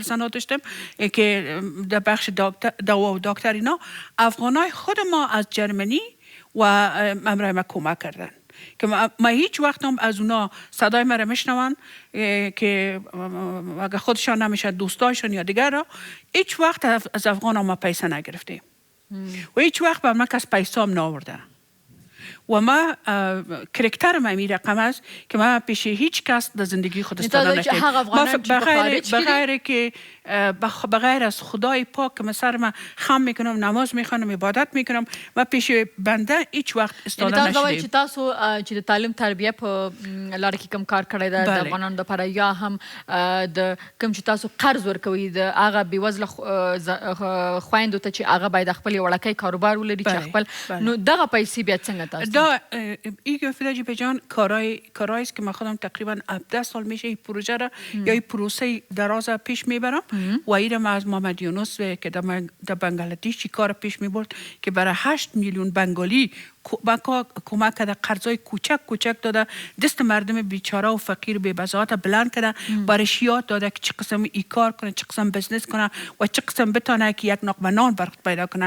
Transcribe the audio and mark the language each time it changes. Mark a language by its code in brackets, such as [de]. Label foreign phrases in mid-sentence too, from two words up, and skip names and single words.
[fa] زنها داشتم که در بخش دوا و دکتر اینا افغانای خود ما از جرمنی و امرای ما کمک کردن که ما هیچ وقت هم از اونا صدای ما را میشنون که اگر خودشان نمیشه دوستایشان یا دیگر را هیچ وقت از افغان ما پیسه نگرفتیم و هیچ وقت بر ما کس پیسه هم ناورده و ما کرکتر ما می رقم است که ما پیش هیچ کس در زندگی خود استفاده نکردیم. بغیر از خدای پاک که من سر ما خم میکنم، نماز میخوانم، عبادت میکنم و پیش بنده هیچ وقت استفاده نشدیم. [ps] چې تاسو چې د تعلیم تربیه په لاره کې کوم کار کړی ده د افغانانو لپاره یا هم د کوم چې تاسو قرض ورکوي د هغه بېوزله خویندو ته چې هغه باید خپل وړوکی کاروبار ولري چې خپل نو دغه پیسې بیا څنګه تاسو [fa] این نجیبه جان کارایی است که من خودم تقریبا 17 سال میشه این پروژه را یا این پروسه دراز پیش میبرم و این از محمد یونس که در بنگلادیش کار پیش میبرد که برای 8 میلیون بنگالی کمک کرده، قرضای کوچک داده، دست مردم بیچاره و فقیر بی بضاعت بلند کرده، برش یاد داده که چه قسم ای کار کنه، چه قسم بزنس کنه و چه قسم بتونه که یک نقمه نان بر خود پیدا کنه.